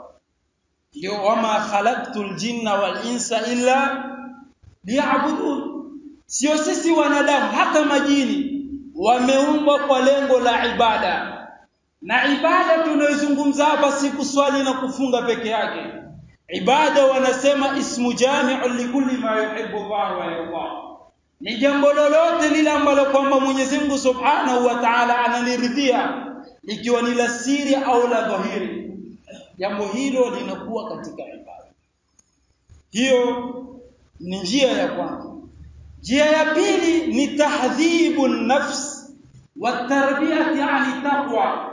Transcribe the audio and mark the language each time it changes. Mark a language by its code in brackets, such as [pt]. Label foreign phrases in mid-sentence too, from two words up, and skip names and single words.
[ar] Ndio وما خلقت الجن والإنس إلا ليعبدون. [sw] Sio sisi wanadamu, hata majini wameumbwa kwa lengo la ibada. Na ibada tunayozungumza hapa si kuswali na kufunga peke yake. Ibada wanasema [ar] اسم جامع لكل ما يحب الله ويرضى. [sw] Ni jambo lolote lile ambalo kwamba Mwenyezi Mungu [ar] سبحانه وتعالى [sw] analiridhia, ikiwa ni la siri au la dhahiri, jambo hilo linakuwa katika ibada. Hiyo ni njia ya kwanza. Njia ya pili ni [ar] تهذيب النفس وتربية على التقوى.